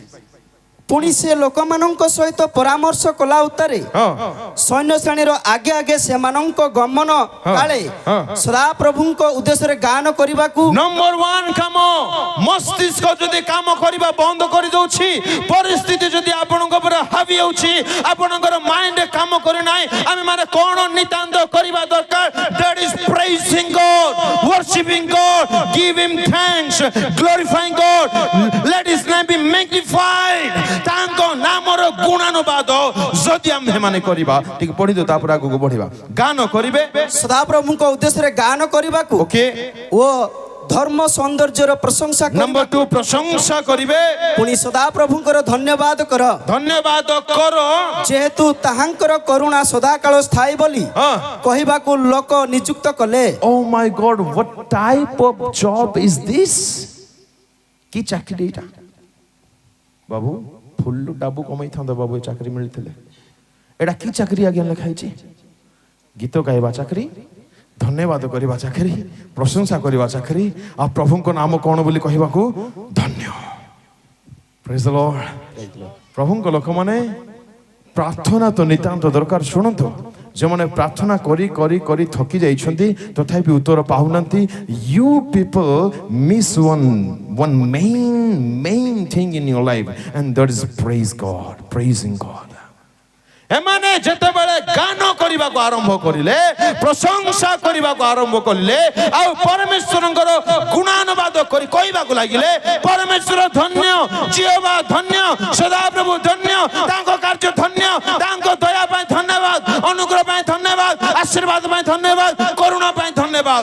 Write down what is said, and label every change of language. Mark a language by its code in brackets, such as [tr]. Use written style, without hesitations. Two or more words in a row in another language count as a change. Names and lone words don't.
[or] ପୁଣି ସେ ଲୋକମାନଙ୍କ ସହିତ ପରାମର୍ଶ କଲା ଉତ୍ତାରେ ସୈନ୍ୟ ଶ୍ରେଣୀର ଆଗେ ଆଗେ ସେମାନଙ୍କ ଗମନ କାଳେ ସଦାପ୍ରଭୁଙ୍କ ଉଦ୍ଦେଶ୍ୟରେ ଗାନ କରିବାକୁ ନମ୍ବର 1 କାମ ମସ୍ତିଷ୍କ ଯଦି କାମ କରିବା ବନ୍ଦ କରିଦେଉଛି ପରିସ୍ଥିତି ଯଦି ଆପଣଙ୍କ ଉପରେ ହାବି ହେଉଛି ଆପଣଙ୍କର ମାଇଣ୍ଡ କାମ କରୁନାହିଁ ଆମେ ମାନେ କ'ଣ ନିତାନ୍ତ କରିବା ଦରକାର [en] that is praising God worshiping God give him thanks glorifying God let his name be magnified [or] ତାଙ୍କ ନାମର ଗୁଣାନୁବାଦ ଯଦି ଆମେ ମାନେ କରିବା ଟିକେ ପଢିଦो ତାପରେ ଆଗକୁ ବଢିବା ଗାନ କରିବେ ସଦାପ୍ରଭୁଙ୍କ ଉଦ୍ଦେଶ୍ୟରେ ଗାନ କରିବାକୁ ଓକେ ଓ ଧର୍ମ ସୌନ୍ଦର୍ଯ୍ୟର ପ୍ରଶଂସା ନମ୍ବର 2 ପ୍ରଶଂସା କରିବେ ପୁଣି ସଦାପ୍ରଭୁଙ୍କର ଧନ୍ୟବାଦ କର ଧନ୍ୟବାଦ କର ଯେହେତୁ ତାହାଙ୍କର କରୁଣା ସଦାକାଳ ସ୍ଥାୟୀ ବୋଲି କହିବାକୁ ଲୋକ ନିଯୁକ୍ତ କଲେ [en] Oh my God, what type of job is this? [or] କି ଚାକିରି ଏଇଟା ବାବୁ ଫୁଲ ଡାବୁ କମେଇଥାନ୍ତା ବାବୁ ଏ ଚାକିରି ମିଳିଥିଲେ ଏଇଟା କି ଚାକିରି ଆଜ୍ଞା ଲେଖା ହେଇଛି ଗୀତ ଗାଇବା ଚାକିରି ଧନ୍ୟବାଦ କରିବା ଚାକିରି ପ୍ରଶଂସା କରିବା ଚାକିରି ଆଉ ପ୍ରଭୁଙ୍କ ନାମ କ'ଣ ବୋଲି କହିବାକୁ ଧନ୍ୟ [en] Praise the Lord. [or] ପ୍ରଭୁଙ୍କ ଲୋକମାନେ ପ୍ରାର୍ଥନା ତ ନିତାନ୍ତ ଦରକାର ଶୁଣନ୍ତୁ ଯେଉଁମାନେ ପ୍ରାର୍ଥନା କରି କରି କରି ଥକି ଯାଇଛନ୍ତି ତଥାପି ଉତ୍ତର ପାଉନାହାନ୍ତି [en] you people miss one main thing in your life and that is praising God. [or] ଏମାନେ ଯେତେବେଳେ ଗାନ କରିବାକୁ ଆରମ୍ଭ କରିଲେ ପ୍ରଶଂସା କରିବାକୁ ଆରମ୍ଭ କଲେ ଆଉ ପରମେଶ୍ୱରଙ୍କର ଗୁଣାନୁବାଦ କରି କହିବାକୁ ଲାଗିଲେ ପରମେଶ୍ୱର ଧନ୍ୟ ଜିହୋବା ଧନ୍ୟ ସଦାପ୍ରଭୁ ଧନ୍ୟ ତାଙ୍କ କାର୍ଯ୍ୟ ଧନ୍ୟ ତାଙ୍କ ଦୟା ପାଇଁ ଧନ୍ୟବାଦ ଅନୁଗ୍ରହ ପାଇଁ ଧନ୍ୟବାଦ ଆଶୀର୍ବାଦ ପାଇଁ ଧନ୍ୟବାଦ କରୁଣା ପାଇଁ ଧନ୍ୟବାଦ